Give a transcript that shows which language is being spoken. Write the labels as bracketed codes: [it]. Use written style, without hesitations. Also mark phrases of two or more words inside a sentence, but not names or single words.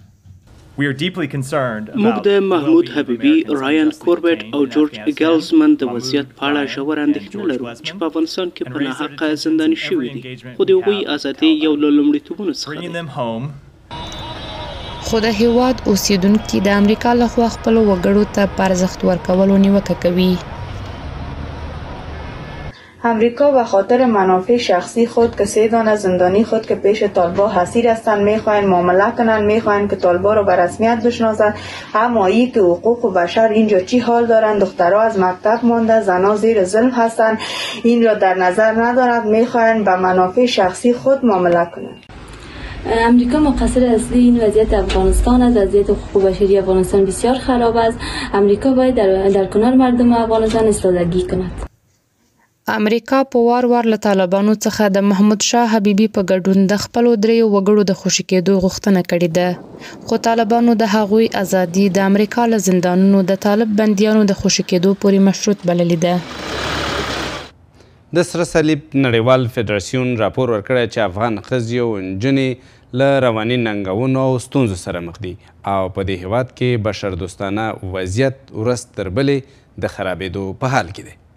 [ps] موږ د محمود حبیبي، رایان کوربټ او جورج ګیلزمن د وضعیت په اړه ژور اندېښنه لرو چې په افغانستان کې په ناحقه زنداني شوي دي، خو د هغوی ازادي یو له لومړیتوبونو څخه ده. خو د هیواد اوسیدونکي د امریکا لخوا خپلو وګړو ته په ارزښت ورکولو نیوکه کوي. [fa] امریکا به خاطر منافع شخصی خود که 3 دانه زندانی خود که پیش طالبا حسیر هستند میخواهند معامله کنند، میخواهند که طالبا را به رسمیت بشناسند. اما ای که حقوق بشر اینجا چی حال دارند؟ دخترها از مکتب مانده، زنها زیر ظلم هستند، این را در نظر ندارند، میخواهند به منافع شخصی خود معامله کنند. امریکا مقصر اصلی این وضعیت افغانستان است. وضعیت حقوق بشری افغانستان بسیار خراب است. امریکا باید در کنار مردم افغانستان ایستادگی کند. [ps] امریکا په وار وار له طالبانو څخه د محمود شاه حبیبي په ګډون د خپلو 3 وګړو د خوشي کېدو غوښتنه کړې ده، خو طالبانو د هغوی ازادي د امریکا له زندانونو د طالب بندیانو د خوشي کېدو پورې مشروط بللې ده. د سره صلیب نړیوال فدراسیون راپور ورکړی چې افغان ښځې او نجونې له رواني ننګونو او ستونزو سره مخ دي او په دې هیواد کې بشردوستانه وضعیت ورځ تر بلې د خرابېدو په حال کې دی.